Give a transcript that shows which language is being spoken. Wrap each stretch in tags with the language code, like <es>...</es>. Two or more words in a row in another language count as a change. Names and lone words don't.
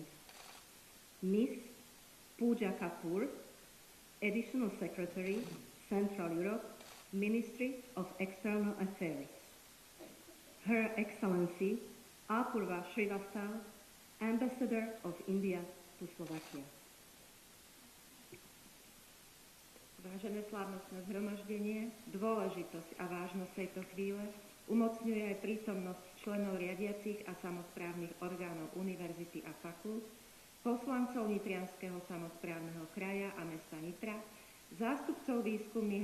<en>Miss Pooja Kapoor, Additional Secretary, Central Europe, Ministry of External Affairs. Her Excellency Apurva Srivastava, Ambassador of India to Slovakia.</en> <sk>Vážené slávnostné zhromaždenie, dôležitosť a vážnosť tejto chvíle umocňuje aj prítomnosť členov riadiacich a samosprávnych orgánov univerzity a fakult, poslancov Nitrianskeho samosprávneho kraja a mesta Nitra, zástupcov výskumných</sk>